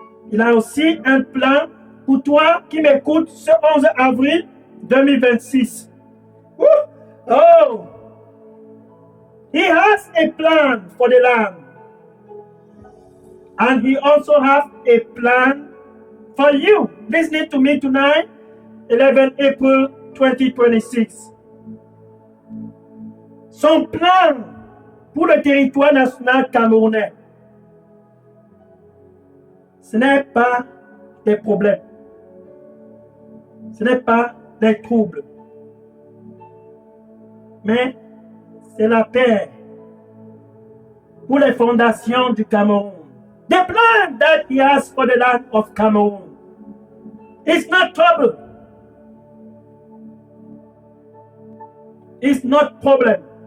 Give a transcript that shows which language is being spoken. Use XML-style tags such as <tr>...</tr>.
<fr>Il a aussi un plan pour toi qui m'écoutes ce 11 avril 2026. Oh!</fr> <en>He has a plan for the land. And he also has a plan for you. Listening to me tonight, 11 April 2026.</en> <fr>Son plan pour le territoire national camerounais, ce n'est pas des problèmes. Ce n'est pas des troubles. Mais c'est la paix pour les fondations du Cameroun.</fr> <en>The plan that he has for the land of Cameroon is not trouble. It's not problem.</en>